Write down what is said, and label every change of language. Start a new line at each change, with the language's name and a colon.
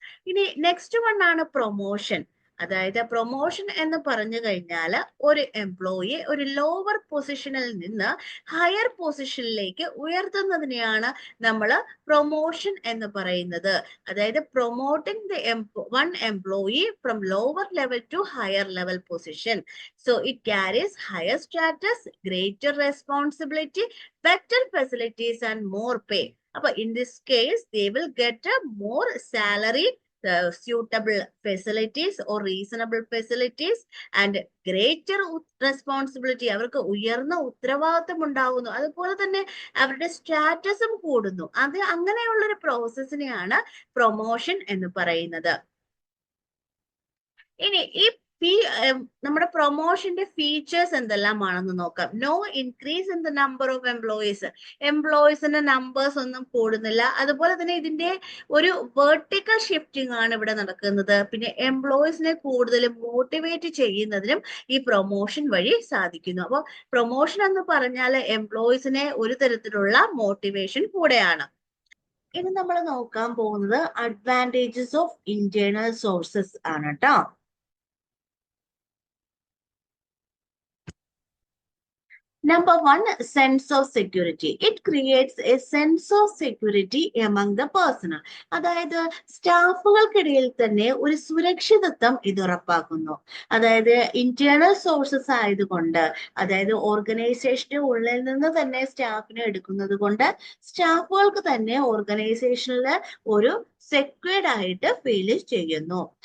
Malayalam: ഇനി next one ആണ് promotion. അതായത് പ്രൊമോഷൻ എന്ന് പറഞ്ഞു കഴിഞ്ഞാൽ ഒരു എംപ്ലോയിയെ ഒരു ലോവർ പൊസിഷനിൽ നിന്ന് ഹയർ പൊസിഷനിലേക്ക് ഉയർത്തുന്നതിനെയാണ് നമ്മൾ പ്രൊമോഷൻ എന്ന് പറയുന്നത്. അതായത്
English: Promoting the one employee from lower level to higher level position. So it carries higher status, greater responsibility, better facilities and more pay.
Malayalam: അപ്പൊ
English: in this case they will get a more salary suitable facilities or reasonable facilities and greater responsibility.
Malayalam: അവർക്ക് ഉയർന്ന ഉത്തരവാദിത്വം ഉണ്ടാകുന്നു, അതുപോലെ തന്നെ അവരുടെ സ്റ്റാറ്റസും കൂടുന്നു. അത് അങ്ങനെയുള്ളൊരു പ്രോസസ്സിനെയാണ് പ്രൊമോഷൻ എന്ന് പറയുന്നത്. ഇനി ഈ നമ്മുടെ പ്രൊമോഷന്റെ ഫീച്ചേഴ്സ് എന്തെല്ലാമാണെന്ന് നോക്കാം.
English: No increase in the number of employees.
Malayalam: എംപ്ലോയീസിന്റെ numbers ഒന്നും കൂടുന്നില്ല. അതുപോലെ തന്നെ ഇതിന്റെ ഒരു വെർട്ടിക്കൽ ഷിഫ്റ്റിംഗ് ആണ് ഇവിടെ നടക്കുന്നത്. പിന്നെ എംപ്ലോയീസിനെ കൂടുതൽ മോട്ടിവേറ്റ് ചെയ്യുന്നതിനും ഈ പ്രൊമോഷൻ വഴി സാധിക്കുന്നു. അപ്പോൾ പ്രൊമോഷൻ എന്ന് പറഞ്ഞാൽ എംപ്ലോയീസിനെ ഒരു തരത്തിലുള്ള മോട്ടിവേഷൻ കൂടെയാണ്. ഇനി നമ്മൾ നോക്കാൻ പോകുന്നത്
English: advantages of internal sources
Malayalam: ആണ് കേട്ടോ.
English: Number one, sense of security. It creates a sense of security among the personnel.
Malayalam: അതായത് സ്റ്റാഫുകൾക്കിടയിൽ തന്നെ ഒരു സുരക്ഷിതത്വം ഇത് ഉറപ്പാക്കുന്നു. അതായത് ഇന്റേണൽ സോഴ്സസ് ആയതുകൊണ്ട്, അതായത് ഓർഗനൈസേഷന്റെ ഉള്ളിൽ നിന്ന് തന്നെ സ്റ്റാഫിനെ എടുക്കുന്നത് കൊണ്ട് സ്റ്റാഫുകൾക്ക് തന്നെ ഓർഗനൈസേഷനിൽ ഒരു സെക്യൂർഡ് ആയിട്ട് ഫീൽ ചെയ്യുന്നു.